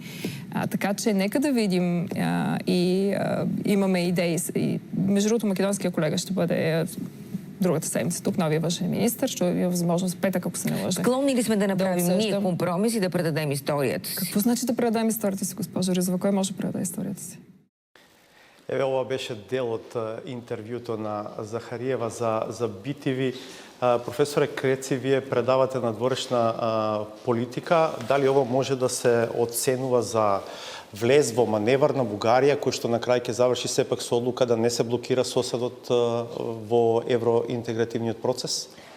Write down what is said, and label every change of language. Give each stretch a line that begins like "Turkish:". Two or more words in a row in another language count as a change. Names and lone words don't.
Bulgarian: Така че нека да видим имаме идеи. И, между другото, македонския колега ще бъде другата седмица тук, новия външен министър. Ще има възможност петък, ако се не лъжа. Склонни ли сме да направим ние компромис и да предадем историята си? Какво значи да предадем историята си, госпожо Ризова? Кой може да предаде историята си?
Macedonian: Еве, ова беше дел од интервјуто на Захариева за BTV. Професоре Креци, вие предавате надворешна политика. Дали ова може да се оценува за влез во маневар на Бугарија, кој што на крај ќе заврши сепак со одлука да не се блокира соседот во евроинтегративниот процес?